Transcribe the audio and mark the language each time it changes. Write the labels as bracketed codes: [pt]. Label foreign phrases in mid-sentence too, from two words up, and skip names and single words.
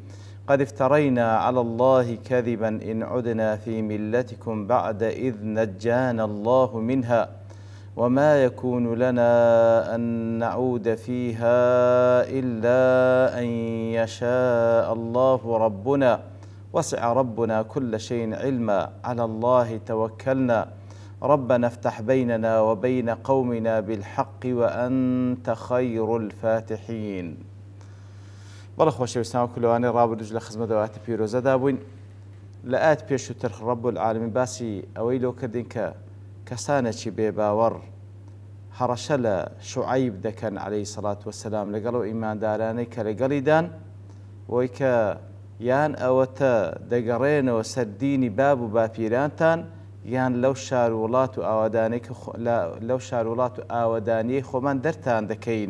[ar] قد افترينا على الله كذبا إن عدنا في ملتكم بعد إذ نجانا الله منها وما يكون لنا أن نعود فيها إلا أن يشاء الله ربنا وسع ربنا كل شيء علما على الله توكلنا ربنا افتح بيننا وبين قومنا بالحق وأنت خير الفاتحين. [ckb] بەڵە خۆشەویستان کلوانی ڕابردوش لە خزمەت دەواتی پیرۆزەدا بووین لە ئاەت پێشووتر [ar] ڕەب العالمین [ckb] باسی ئەوەی لۆ کردین کە کەسانێکی بێباوەڕ هەڕەشە لە شوعەیب دەکەن [ar] عەلەیهی سەڵات وەسەلام [ckb] لەگەڵ ئیماندارانەی کە لەگەڵیدان وەی کە یان ئەوەتە دەگەڕێنەوە سەر دینی باب و باپیرانتان یان لەو شار وڵات و ئاوەدانیەی خۆمان دەرتان دەکەین.